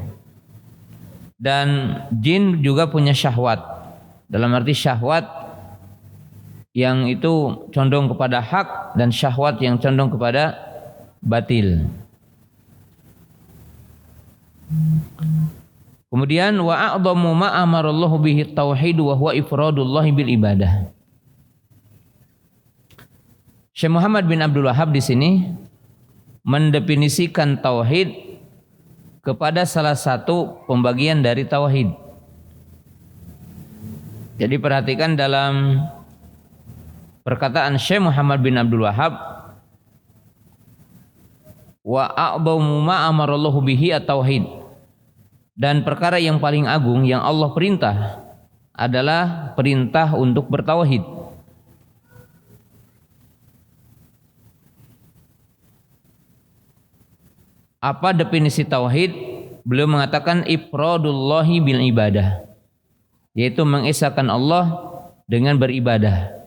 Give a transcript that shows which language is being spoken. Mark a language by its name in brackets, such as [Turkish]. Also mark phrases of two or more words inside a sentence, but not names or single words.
[Indonesian] Dan jin juga punya syahwat, dalam arti syahwat yang itu condong kepada hak dan syahwat yang condong kepada batil. [Arabic] Kemudian وأعظم ما أمر الله به توحيد وهو إفراد الله بالعبادة. [Indonesian] Syekh Muhammad bin Abdul Wahhab di sini mendefinisikan tauhid kepada salah satu pembagian dari tauhid. Jadi perhatikan dalam perkataan Syekh Muhammad bin Abdul Wahhab, [Arabic] وأعظم ما أمر الله به التوحيد, [Indonesian] dan perkara yang paling agung yang Allah perintah adalah perintah untuk bertauhid. Apa definisi tauhid? Beliau mengatakan [Arabic] إفراد الله بالعبادة, [Indonesian] yaitu mengesahkan Allah dengan beribadah.